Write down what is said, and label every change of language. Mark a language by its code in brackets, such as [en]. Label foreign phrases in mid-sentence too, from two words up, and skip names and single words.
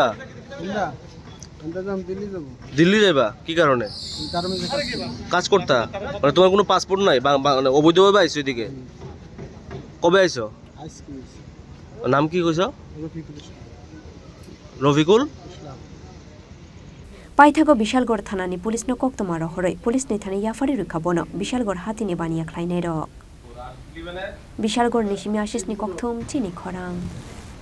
[bn] না আমরা যাম দিল্লি যাব দিল্লি যাইবা কি কারণে গার্মেন্টসে কাজ করতা মানে তোমার কোনো পাসপোর্ট নাই মানে অবৈধভাবে আইছো এদিকে কবে আইছো আজকে নাম কি কইছো রফিকুল ইসলাম রফিকুল [trp] Paithago Bishalgor thanani pulis no koktomaro horoi pulis ni thani yafari rukhabono Bishalgor hatini baniya khlainero Bishalgor nishimi ashis ni kokthom chini khorang